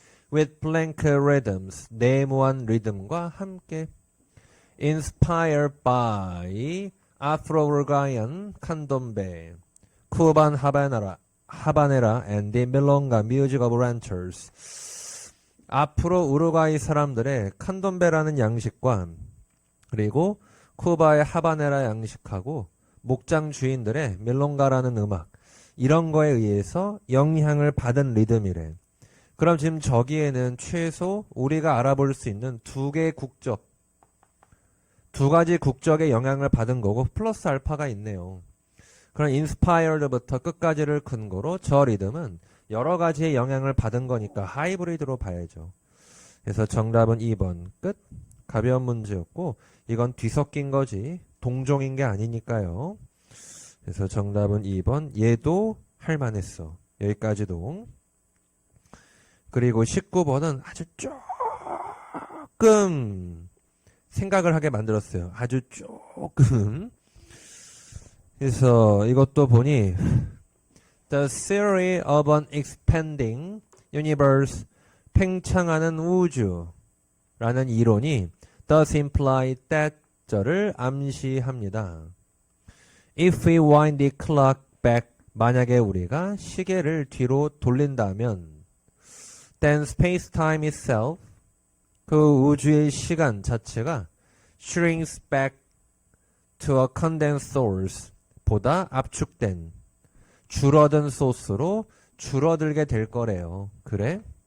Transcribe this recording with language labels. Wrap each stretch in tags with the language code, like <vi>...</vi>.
<en>With blank rhythms,</en> <ko>네모한 리듬과 함께.</ko> <en>Inspired by Afro-Uruguayan candombe, Cuban habanera and the milonga music of ranchers.</en> <ko>앞으로 우루과이 사람들의 칸돔베라는 양식과 그리고 쿠바의 하바네라 양식하고 목장 주인들의 밀롱가라는 음악, 이런 거에 의해서 영향을 받은 리듬이래. 그럼 지금 저기에는 최소 우리가 알아볼 수 있는 두 두 가지 국적의 영향을 받은 거고 플러스 알파가 있네요. 그럼 inspired부터 끝까지를 근거로 저 리듬은 여러 가지의 영향을 받은 거니까 하이브리드로 봐야죠. 그래서 정답은 2번 끝. 가벼운 문제였고 이건 뒤섞인 거지 동종인 게 아니니까요. 그래서 정답은 2번 얘도 할만했어. 여기까지도. 그리고 19번은 아주 조금 생각을 하게 만들었어요. 아주 조금. 그래서 이것도 보니</ko> <en>The theory of an expanding universe</en> <ko>팽창하는 우주라는 이론이</ko> <en>does imply that</en> <ko>절을 암시합니다.</ko> <en>If we wind the clock back</en> <ko>만약에 우리가 시계를 뒤로 돌린다면</ko> <en>then space-time itself</en> <ko>그 우주의 시간 자체가</ko> <en>shrinks back to a condensed source</en> <ko>보다 압축된 줄어든 소스로 줄어들게 될 거래요. 그래?</ko>